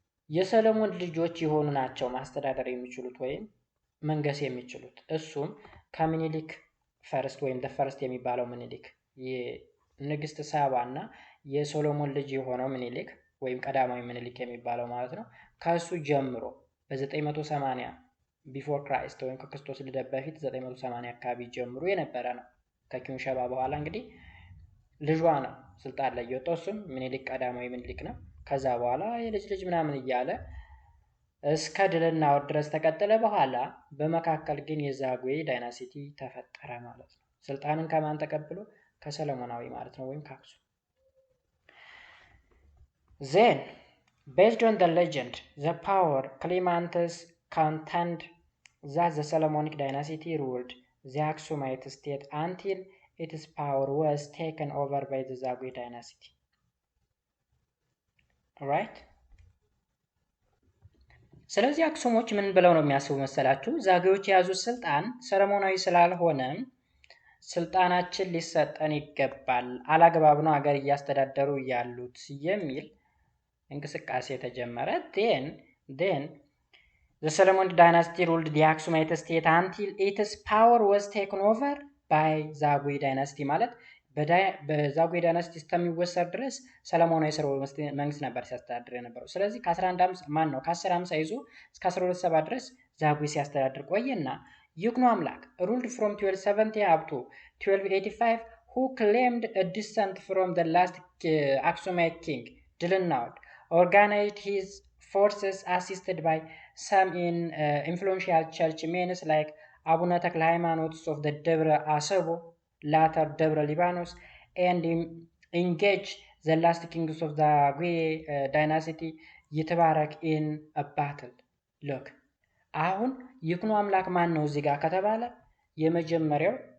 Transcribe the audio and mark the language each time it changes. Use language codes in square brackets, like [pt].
[am] የሰለሞን ልጆች የሆኑ ናቸው ማስተዳደር የሚችሉት ወይም መንገስ የሚችሉት። እሱም ከምኒልክ ፈርስት ወይም ፈርስት የሚባለው ምኒልክ የንግስት ሳባና የሶሎሞን ልጅ የሆነው ምኒልክ ወይም ቀዳማዊ ምኒልክ የሚባለው ማለት ነው። ከሱ ጀምሮ በ980 ቢፎር ክራይስት ወይም ከክርስቶስ ልደት በፊት 980 አካባቢ ጀምሮ የነበረ ነው። ከኪን ሸባ በኋላ እንግዲህ ልጇ ነው ስልጣን ላይ የወጣው እሱም ምኒልክ ቀዳማዊ ምኒልክ ነው። ከዛ በኋላ የልጅ ልጅ ምናምን እያለ እስከ ድልና አውድ ድረስ ተቀጠለ። በኋላ በመካከል ግን የዛጉዌ ዳይናስቲ ተፈጠረ ማለት ነው። ስልጣንን ከማን ተቀብሎ? ከሰለሞናዊ ማለት ነው ወይም ከአክሱም። [en] Then based on the legend the power claimants contend that the Solomonic dynasty ruled the Aksumite state until its power was taken over by the Zagwe dynasty. Alright? [am] ስለዚህ አክሱሞች ምን ብለው ነው የሚያስቡ መሰላችሁ? ዛጉዌዎች የያዙት ስልጣን ሰለሞናዊ ስላልሆነ ስልጣናችን ሊሰጠን ይገባል፣ አላግባብ ነው ሀገር እያስተዳደሩ ያሉት የሚል እንቅስቃሴ ተጀመረ። [en] then the Solomonic dynasty ruled the Aksumite state until its power was taken over by Zagwe dynasty [am] ማለት በዛጉዌ ዳይናስቲ እስከሚወሰድ ድረስ ሰለሞናዊ ስርወ መንግስት ነበር ሲያስተዳድር የነበረው። ስለዚህ ከ1050 ይዞ እስከ 1270 ድረስ ዛጉዌ ሲያስተዳድር ቆየና ይኩኖ አምላክ [en] ruled from 1270 up to 1285 who claimed a descent from the last Aksumite king Dilnaud organized his forces assisted by some influential church men like Abuna Takla Haymanot of the Debre Asabo later Debre Libanos and engaged the last kings of the Zagwe dynasty Yitbarak in a battle. [am] Look አሁን ይኩኖ አምላክ ማን ነው እዚህ ጋር ከተባለ የመጀመሪያው